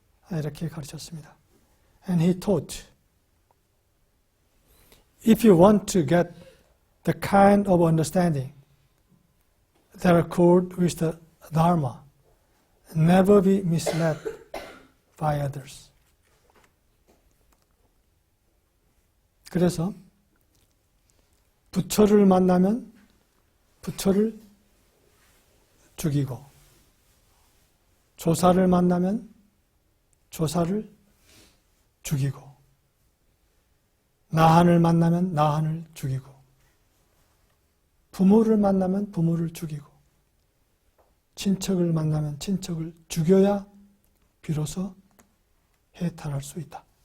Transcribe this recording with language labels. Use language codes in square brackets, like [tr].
[ko] 이렇게 가르쳤습니다. [en] And he taught, if you want to get the kind of understanding that accord with the Dharma, never be misled by others. [ko] 그래서 부처를 만나면 부처를 죽이고, 조사를 만나면 조사를 죽이고, 나한을 만나면 나한을 죽이고, 부모를 만나면 부모를 죽이고, 친척을 만나면 친척을 죽여야 비로소 해탈할 수 있다.